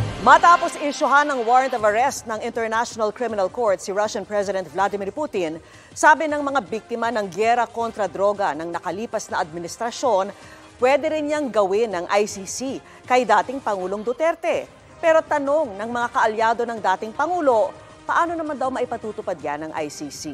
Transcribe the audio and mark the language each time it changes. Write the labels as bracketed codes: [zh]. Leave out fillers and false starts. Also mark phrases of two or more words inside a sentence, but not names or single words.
[tl] Matapos isyuhan ng [en] warrant of arrest [tl] ng International Criminal Court si Russian President Vladimir Putin, sabi ng mga biktima ng giyera kontra droga ng nakalipas na administrasyon, pwede rin niyang gawin ng ICC kay dating Pangulong Duterte. Pero tanong ng mga kaalyado ng dating Pangulo, paano naman daw maipatutupad yan ng ICC?